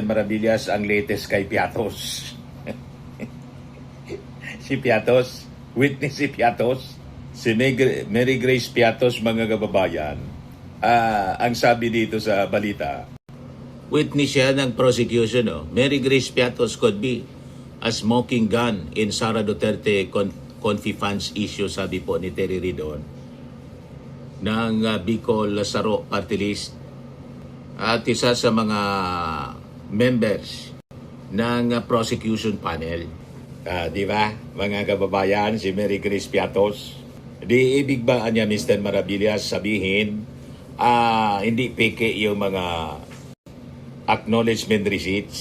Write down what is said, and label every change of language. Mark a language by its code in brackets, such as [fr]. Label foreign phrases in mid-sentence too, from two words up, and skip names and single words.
[tl] Maravillas, ang latest kay Piatos? Si Piatos, witness si Piatos, si Mary Grace Piatos, mga kababayan. Ang sabi dito sa balita, witness siya ng prosecution. [en] Mary Grace Piatos could be a smoking gun in Sara Duterte Confi funds issue, [tl] sabi po ni Terry Ridon ng Bicol Lazaro Party List at isa sa mga members ng prosecution panel. Di ba, mga kababayan, si Mary Grace Piatos, di ibig ba niya, Mr. Maravillas, sabihin, hindi peke yung mga [en] acknowledgement receipts?